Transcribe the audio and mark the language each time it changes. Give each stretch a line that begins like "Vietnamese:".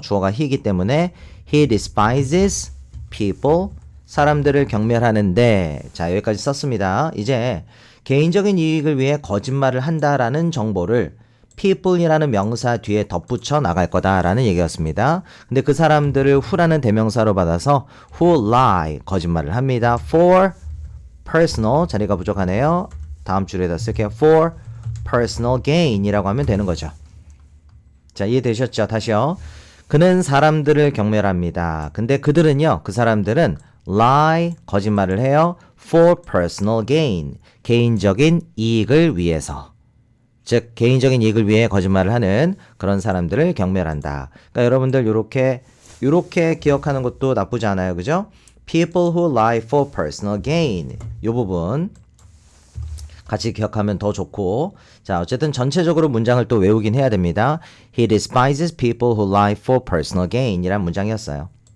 Korean: 주어가 he이기 때문에
English: he despises people.
Korean: 사람들을 경멸하는데 자 여기까지 썼습니다. 이제 개인적인 이익을 위해 거짓말을 한다라는 정보를 people이라는 명사 뒤에 덧붙여 나갈 거다라는 얘기였습니다. 근데 그 사람들을 who라는 대명사로 받아서
English: who lie
Korean: 거짓말을 합니다. for personal 자리가 부족하네요. 다음 줄에다 쓸게요.
English: for personal gain
Korean: 이라고 하면 되는 거죠. 자 이해되셨죠? 다시요. 그는 사람들을 경멸합니다. 근데 그들은요. 그 사람들은 lie 거짓말을 해요.
English: for personal gain
Korean: 개인적인 이익을 위해서 즉 개인적인 이익을 위해 거짓말을 하는 그런 사람들을 경멸한다. 그러니까 여러분들 요렇게 기억하는 것도 나쁘지 않아요. 그죠?
English: People who lie for personal gain
Korean: 이 부분 같이 기억하면 더 좋고 자 어쨌든 전체적으로 문장을 또 외우긴 해야 됩니다.
English: He despises people who lie for personal gain
Korean: 이란 문장이었어요.